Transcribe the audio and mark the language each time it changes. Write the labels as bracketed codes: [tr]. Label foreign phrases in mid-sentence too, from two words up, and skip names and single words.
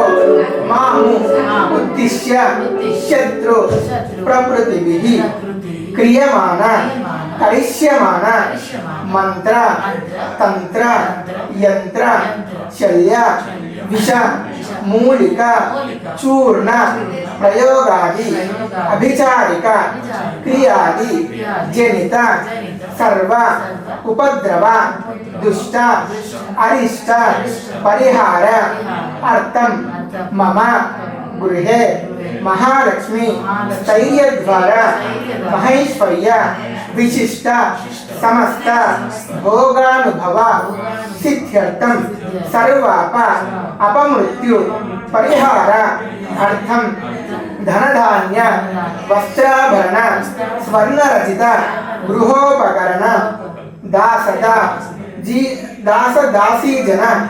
[sa] మాము ఉద్దిశ్య శత్రు ప్రకృతిభిః క్రియమాణ కరిష్యమాణ మంత్ర తంత్ర యంత్ర శల్య విష మూలిక చూర్ణ ప్రయోగాది అభిచారిక క్రియాది జనిత సర్వ ఉపద్రవ దుష్ట అరిష్ట పరిహార అర్థం మమ గృహే महालक्ष्मी स्थैर्य द्वारा महेश्वर्य विशिष्ट समस्त भोगानुभव सिद्ध्यर्थम सर्वाप अपमृत्यु परिहार अर्थम धनधान्य वस्त्राभरण स्वर्णरचित गृहोपकरण दास दासी जन